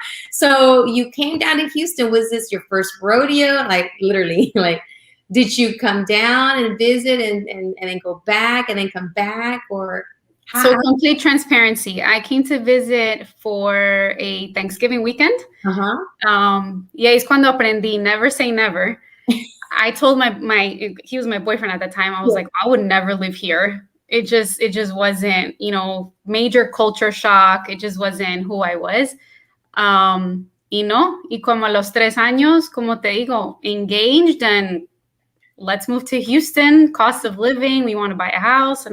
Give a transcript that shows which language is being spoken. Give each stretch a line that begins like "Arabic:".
English: So you came down to Houston. Was this your first rodeo? Like literally, like, did you come down and visit and then go back and then come back, or how? So complete transparency. I came to visit for a Thanksgiving weekend.
Spanish: Y ahí es cuando aprendí,
English: never say never. I told he was my boyfriend at the time. I was like, I would never live here. It just wasn't, major culture shock. It just wasn't who I was.
Spanish: Y como a los 3 años, como te digo,
English: engaged and let's move to Houston, cost of living, we want to buy a house.